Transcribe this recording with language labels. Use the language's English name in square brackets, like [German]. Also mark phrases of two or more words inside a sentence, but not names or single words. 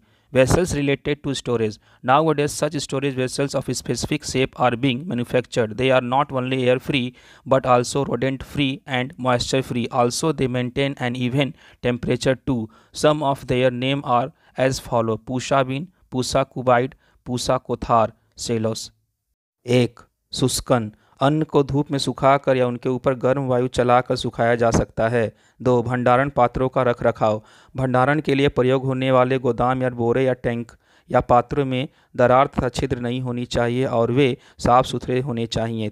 [English] Vessels related to storage. Nowadays, such storage vessels of a specific shape are being manufactured. They are not only air-free but also rodent-free and moisture-free. Also, they maintain an even temperature too. Some of their names are as follow: Pusa bean, Pusa cubide, Pusa kothar, [Hindi] सेलोस। 1. शुष्कन। अन्न को धूप में सुखाकर या उनके ऊपर गर्म वायु चलाकर सुखाया जा सकता है। 2. भंडारण पात्रों का रख रखाव। भंडारण के लिए प्रयोग होने वाले गोदाम या बोरे या टैंक या पात्रों में दरार तथा छिद्र नहीं होनी चाहिए और वे साफ सुथरे होने चाहिए।